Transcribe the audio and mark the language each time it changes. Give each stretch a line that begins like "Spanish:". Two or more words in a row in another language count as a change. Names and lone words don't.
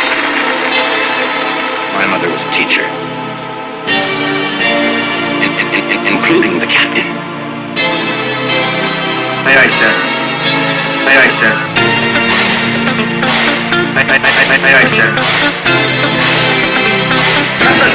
English: My mother was a teacher, including the captain. Aye, aye, sir. Aye, aye, sir. Aye, aye, aye, aye, aye, sir. Captain!